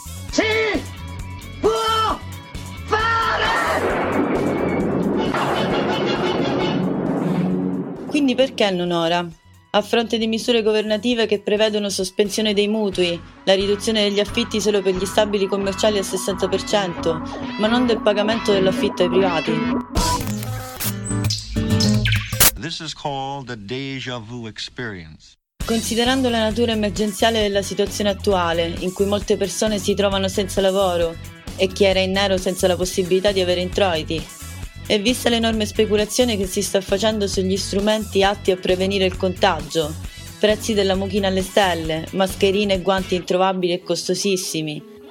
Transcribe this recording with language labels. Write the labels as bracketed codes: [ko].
[it] Si può fare! Quindi perché non ora? a fronte di misure governative che prevedono sospensione dei mutui, la riduzione degli affitti solo per gli stabili commerciali al 60%, ma non del pagamento dell'affitto ai privati. [en] This is called the deja vu experience. [it] Considerando la natura emergenziale della situazione attuale, in cui molte persone si trovano senza lavoro e chi era in nero senza la possibilità di avere introiti, e vista l'enorme speculazione che si sta facendo sugli strumenti atti a prevenire il contagio, prezzi della mucchina alle stelle, mascherine e guanti introvabili e costosissimi,